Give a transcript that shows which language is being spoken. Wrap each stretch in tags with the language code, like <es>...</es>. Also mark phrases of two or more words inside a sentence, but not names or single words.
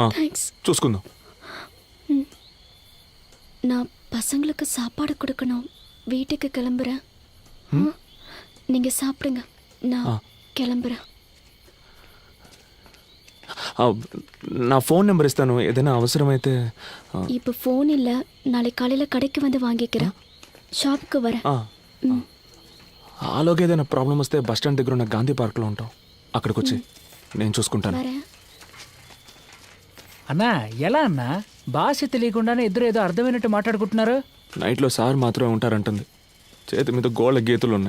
<te>చూసుకుందాం.</te> <ta>நான் பசங்களுக்கு சாப்பாடு கொடுக்கணும். வீட்டுக்கு கிளம்புறேன். நீங்க சாப்பிடுங்க, நான் கிளம்புறேன்.</ta> <te>నా</te> <en>phone number</en> <te>ఇస్తాను, ఏదైనా అవసరమైతే.</te> <ta>இப்போ ஃபோன் இல்லை, நாளைக்கு காலையில் கடைக்கு வந்து வாங்கிக்கிறேன். షాప్కి வரேன்.</ta> <te>ఆలోగా ఏదైనా ప్రాబ్లం వస్తే</te> <en>bus stand</en> <te>దగ్గర ఉన్న గాంధీ పార్క్లో ఉంటాం, అక్కడికి వచ్చి నేను చూసుకుంటాను.</te> <ta>வரேன்.</ta> <te>అన్నా ఎలా అన్నా భాష తెలియకుండానే ఇద్దరు ఏదో అర్థమైనట్టు మాట్లాడుకుంటున్నారు. నైట్లో సార్ మాత్రమే ఉంటారంటుంది. చేతి మీద గోళ్ళ గీతలు ఉన్నాయి.</te>